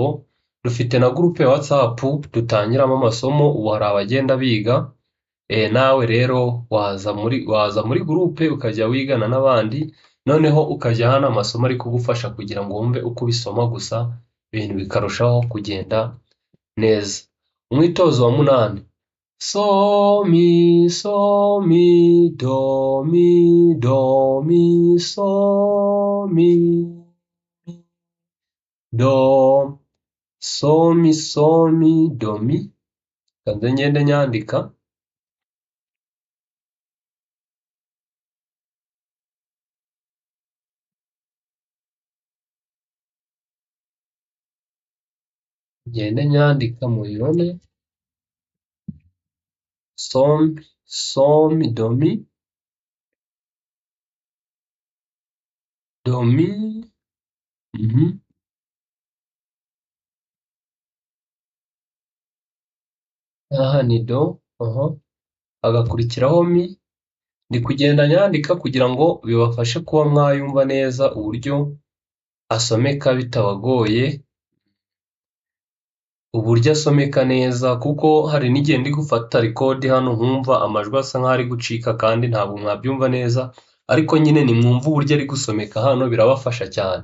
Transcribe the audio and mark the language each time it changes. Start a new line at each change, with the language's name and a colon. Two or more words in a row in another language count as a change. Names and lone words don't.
Kinyarwanda: Dufite na groupe ya WhatsApp dutangiramo amasomo, ubu hari abagenda biga. Nawe rero waza muri groupe ukajya wigana n'abandi, noneho ukajya hana amasomo ari kugufasha kugira ngo wumve uko ubisoma gusa, ibintu bikarushaho kugenda neza. Umwitozo wa 8. So mi do mi so mi do do mi. Kanze ngende nyandika. Ngende nyandika mubibone. So mi do mi do mi. Aha ni do, agakurikiraho mi. Ndi kugenda nyandika kugira ngo bibafashe kuba mwayumva neza uburyo asomeka bitabagoye, uburyo asomeka neza, kuko hari n'igihe ndi gufata record hano nkumva amajwi asa nk'aho ari gucika kandi ntabwo mwabyumva neza, ariko nyine nimwumva uburyo ari gusomeka hano birabafasha cyane.